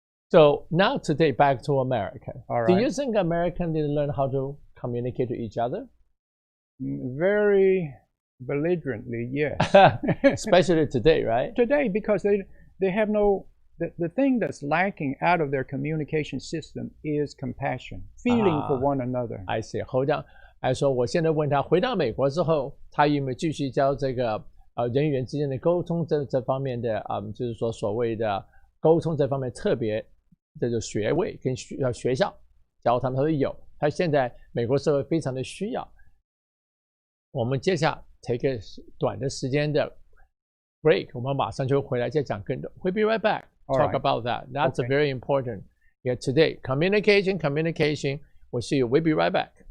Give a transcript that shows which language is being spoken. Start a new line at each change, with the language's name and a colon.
English: So now today back to America. All right. Do you think Americans didn't learn how to communicate to each other? Very belligerently, yes. Especially today, right? Today, because they have no, the thing that's lacking out of their communication system is compassion, feeling for one another. I see. Hold on.
Chinese: 还说我现在问他，回到美国之后，他有没有继续教这个人与人之间的沟通这方面的就是说所谓的沟通这方面特别这个学位跟学校教他们，他说有，他现在美国社会非常的需要。我们接下来
English: take a
Chinese: 短的时间的 break， 我们马上就回来再讲更多。
English: We'll be right back. Talk about that. That's very important. Yeah, today communication. We'll see you. We'll be right back.